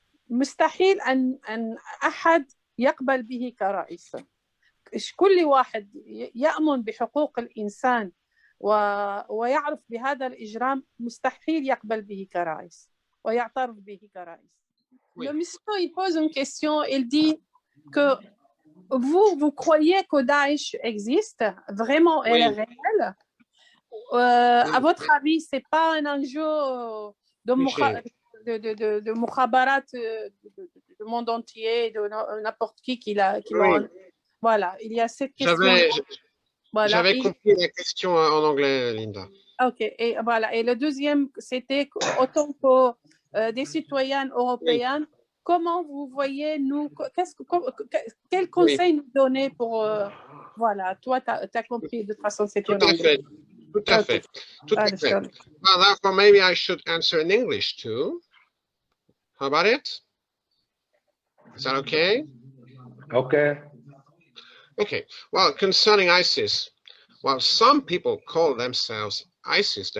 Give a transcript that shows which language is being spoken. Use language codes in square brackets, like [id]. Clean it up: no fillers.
[ar] مستحيل أن أحد يقبل به كرئيس. كل واحد يأمن بحقوق الإنسان ويعرف بهذا الإجرام مستحيل يقبل به كرئيس ويعترف به كرئيس. [fr] Le monsieur, il pose une question, il dit que vous croyez que Daesh existe vraiment, elle est réelle. À votre avis, c'est pas un enjeu de mukhabarat du monde entier, de n'importe qui l'a. Voilà, il y a cette question. J'avais compris la question en anglais, Linda. Ok, et voilà. Et le deuxième, c'était autant que des citoyens européens, comment vous voyez, nous, quel conseil nous donner pour, voilà, toi, tu as compris, de toute façon, c'était en anglais. Tout à fait. [en] Well, therefore, maybe I should answer in English too. How about it? Is that okay? Okay. Okay. Well, concerning ISIS, well, some people call themselves ISIS.